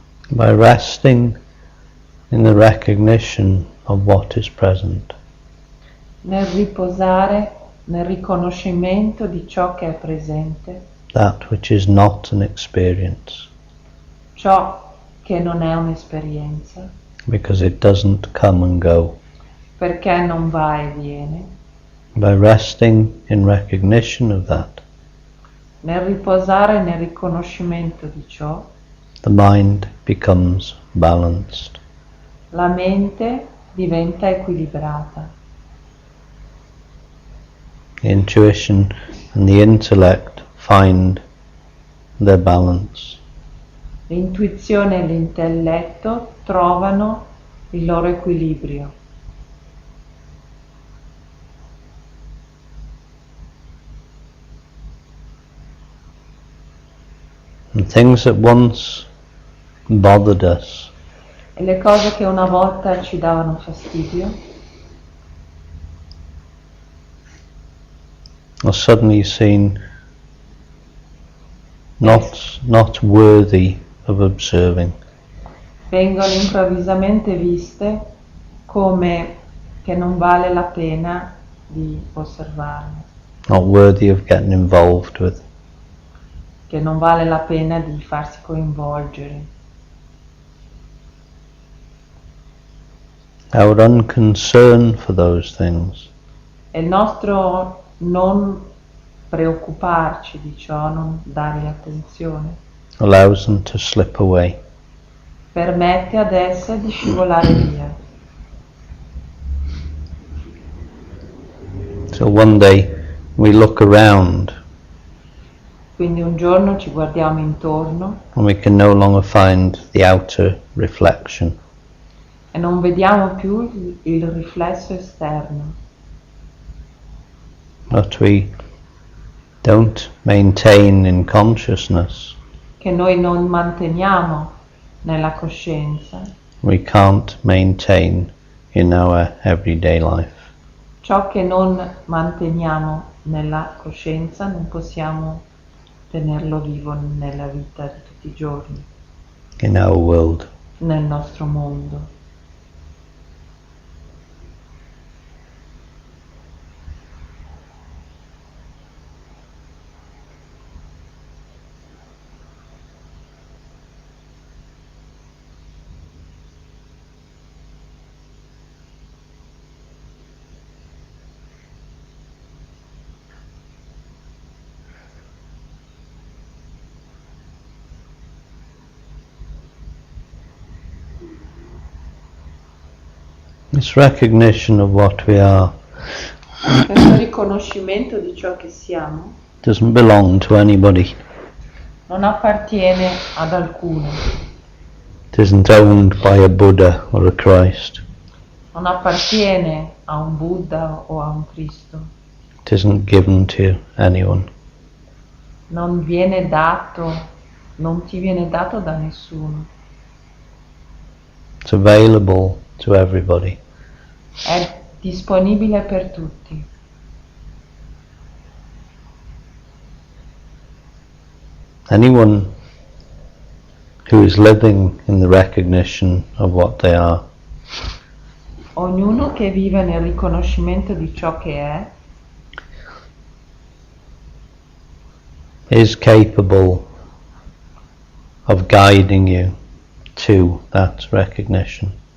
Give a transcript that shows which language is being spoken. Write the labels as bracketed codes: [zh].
[en] By resting in the recognition of what is present, [it] nel riposare nel riconoscimento di ciò che è presente, [en] that which is not an experience, [it] ciò che non è un'esperienza, [en] because it doesn't come and go. [it] perché non va e viene, [en] By resting in recognition of that, [it] nel riposare nel riconoscimento di ciò, [en] the mind becomes balanced. [it] la mente diventa equilibrata. [en] The intuition and the intellect find their balance. [it] L'intuizione e l'intelletto trovano il loro equilibrio. [en] And things that once bothered us [it] E le cose che una volta ci davano fastidio [en] are suddenly seen not worthy of observing, [it] vengono improvvisamente viste come che non vale la pena di osservarle, [en] not worthy of getting involved with. [it] che non vale la pena di farsi coinvolgere. [en] Our unconcern for those things [it] E il nostro non preoccuparci di ciò, non dargli attenzione, [en] allows them to slip away. [it] permette ad esse di scivolare via. [en] So one day we look around [it] Quindi un giorno ci guardiamo intorno [en] and we can no longer find the outer reflection. [it] e non vediamo più il riflesso esterno, [en] But we don't maintain in consciousness. [it] che noi non manteniamo nella coscienza, [en] We can't maintain in our everyday life. [it] ciò che non manteniamo nella coscienza non possiamo tenerlo vivo nella vita di tutti i giorni, [en] In our world. [it] nel nostro mondo. [en] This recognition of what we are [it] Questo riconoscimento di ciò che siamo [en] doesn't belong to anybody. [it] non appartiene ad alcuno, [en] It isn't owned by a Buddha or a Christ. [it] non appartiene a un Buddha o a un Cristo, [en] It isn't given to anyone. [it] non viene dato, non ti viene dato da nessuno, [en] It's available to everybody. [it] è disponibile per tutti. [en] Anyone who is living in the recognition of what they are [it] Ognuno che vive nel riconoscimento di ciò che è [en] is capable of guiding you to that recognition.